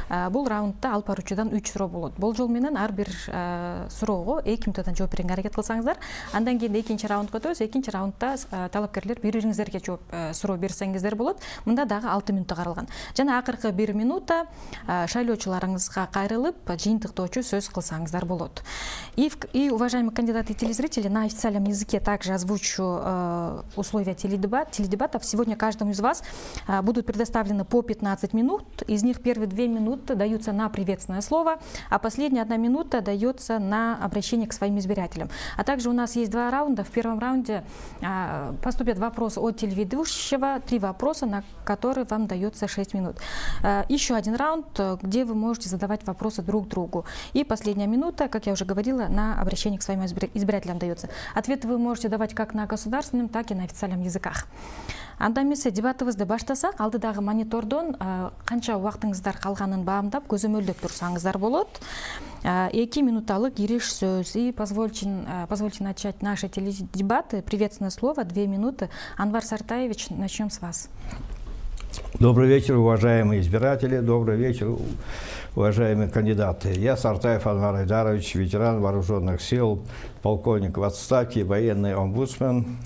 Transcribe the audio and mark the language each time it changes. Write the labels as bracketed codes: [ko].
[ky] Бул раундда алып баруучудан 3 суроо болот. Бул жол менен ар бир суроого 2 минутадан жооп берүүгө аракет кылсаңыздар. Андан кийин экинчи раундга өтөбүз. Экинчи раундда талапкерлер бири-бириңиздерге жооп суроо берсеңиздер болот. Мында дагы 6 минутта каралган. Жана акыркы 1 минута шайлоочуларыңызга кайрылып жыйынтыктоочу сөз кылсаңыздар болот. [ru] И, уважаемые кандидаты и телезрители, на официальном языке также озвучу условия теледебатов. Сегодня каждому из вас будут предоставлены по 15 минут. Из них первые 2 минуты даются на приветственное слово, а последняя 1 минута дается на обращение к своим избирателям. А также у нас есть 2 раунда. В первом раунде поступят вопросы от телеведущего, 3 вопроса, на которые вам дается 6 минут. Еще 1 раунд, где вы можете задавать вопросы друг другу. И последняя минута, как я уже говорила, на обращение к своим избирателям дается. Ответы вы можете давать как на государственном, так и на официальном языках. [ky] Анда эмесе дебатыбызды баштасак, алдыдагы монитордон канча убактыңыздар калганын баамдап, көзөмөлдөп турсаңыздар болот. 2 минуталык кириш сөз. [ru] И позвольте начать наши теледебаты. Приветственное слово, 2 минуты. Анвар Сартаевич, начнем с вас. Добрый вечер, уважаемые избиратели. Добрый вечер, уважаемые кандидаты. Я Сартаев Анвар Айдарович, ветеран вооруженных сил, полковник в отставке, военный омбудсмен.